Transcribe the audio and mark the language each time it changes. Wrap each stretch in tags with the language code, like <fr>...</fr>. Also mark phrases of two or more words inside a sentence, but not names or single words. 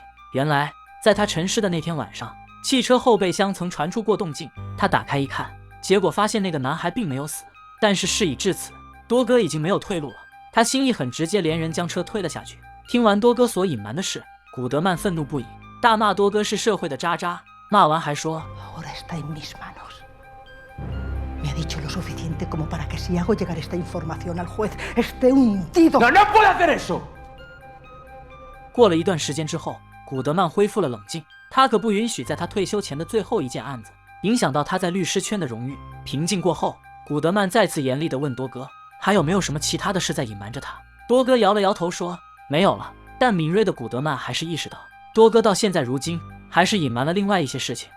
<zh>原来在他沉尸的那天晚上，汽车后备箱曾传出过动静。他打开一看，结果发现那个男孩并没有死。但是事已至此，多哥已经没有退路了。他心一狠，直接连人将车推了下去。听完多哥所隐瞒的事，古德曼愤怒不已，大骂多哥是社会的渣渣。骂完还说</zh> <es>：“Ahora está en mis manos. Me ha dicho lo suficiente como para que si hago llegar esta información al juez esté hundido. ¡No, no puede hacer eso!</es> <zh>过了一段时间之后，古德曼恢复了冷静，他可不允许在他退休前的最后一件案子影响到他在律师圈的荣誉。平静过后，古德曼再次严厉地问多哥，还有没有什么其他的事在隐瞒着他？多哥摇了摇头说，没有了。但敏锐的古德曼还是意识到，多哥到现在如今还是隐瞒了另外一些事情。</zh>